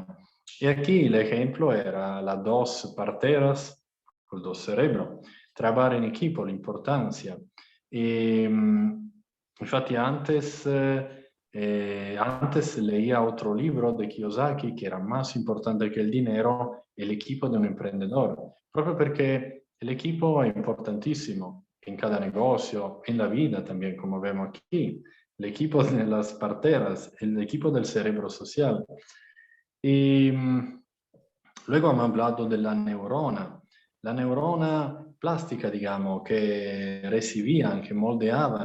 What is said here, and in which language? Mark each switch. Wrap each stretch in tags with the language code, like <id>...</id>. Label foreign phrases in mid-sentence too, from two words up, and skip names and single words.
<es>Y aquí el ejemplo era las dos parteras con dos cerebros, trabajar en equipo, la importancia. Infatti antes leía otro libro de Kiyosaki que era más importante que el dinero, el equipo de un emprendedor,</es> <it>proprio perché l'equipo è importantissimo</it> <es>in cada negocio, en la vida también, como vemos aquí. El equipo de las parteras, el equipo del cerebro social. Y luego hemos hablado de la neurona plástica, digamos, que recibían, que moldeaban.</es>